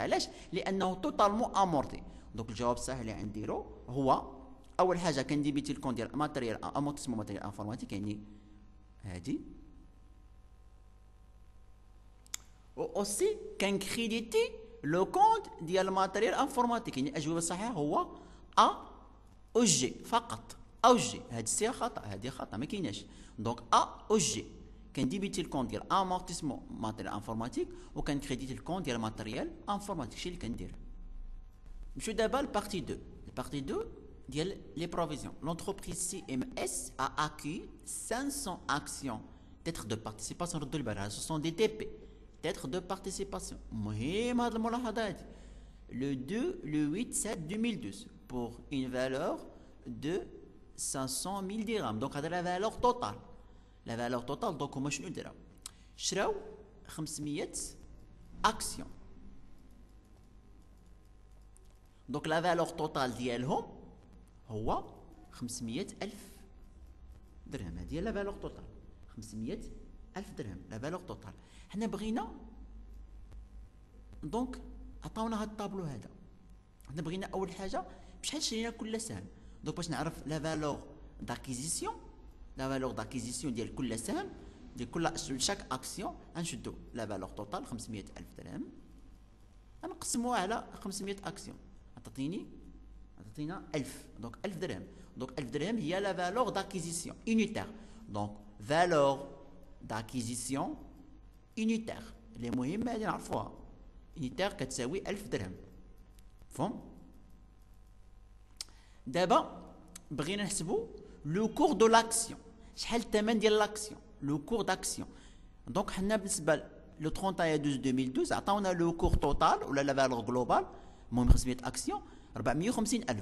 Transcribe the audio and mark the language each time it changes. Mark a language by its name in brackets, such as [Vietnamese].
[Arabic] علاش؟ لانه توتالمون امورتي. دونك الجواب الصحيح اللي غنديرو هو اول حاجه كنديبيتي الكونت ديال ماتريال امورتيسمون ماتريال انفورماتيك، يعني هادي، و اوسي كنكريديتي لو كونت ديال الماتريال انفورماتيك، يعني الاجوبه الصحيحه هو ا او جي فقط. او جي هاد السي خطا، هادي خطا ما كايناش. دونك ا او جي كنديبيتي الكونت ديال امورتيسمون ماتريال انفورماتيك وكنكريديتي الكونت ديال ماتريال انفورماتيك. شي اللي كندير. نمشيو دابا لبارتي 2. البارتي 2 ديال لي بروفيزيون. [French] لونتربريز CMS a acquis 500 actions titre de participation. [Arabic] ردوا البال، [French] ce sont des TP. titre de participation. [Arabic] مهم هذه الملاحظة هذه. [French] Le 2, le 8, 7, 2012 pour une valeur de 500 000 dirhams. Donc هذا la valeur totale. La valeur totale donc [Arabic] هما شنو دراو؟ شراو [French] 500 actions. [Arabic] Donc la valeur totale ديالهم هو 500 ألف درهم. هذه هي لا فالور توتال 500 ألف درهم لا فالور توتال. حنا بغينا دونك عطاونا هاد الطابلو هذا. حنا بغينا أول حاجة بشحال شرينا كل سهم. دونك باش نعرف لا فالور داكيزيسيون، لا فالور داكيزيسيون ديال كل سهم ديال كل شاك اكسيون غنشدو لا فالور توتال 500 ألف درهم غنقسموها على 500 اكسيون عطينا 1000. دونك 1000 درهم. [French] Donc 1000 درهم هي la valeur d'acquisition unitaire. [Arabic] Donc valeur d'acquisition unitaire اللي مهم هذه نعرفوها. unitaire كتساوي 1000 درهم. فهم؟ دابا بغينا نحسبوا لو كور دو لاكسيون. شحال الثمن ديال لاكسيون؟ لو كور داكسيون. دونك حنا بالنسبه لو 31 2012 عطاونا لو كور توتال ولا لا فالور جلوبال المهم 500 اكسيون 450 ألف.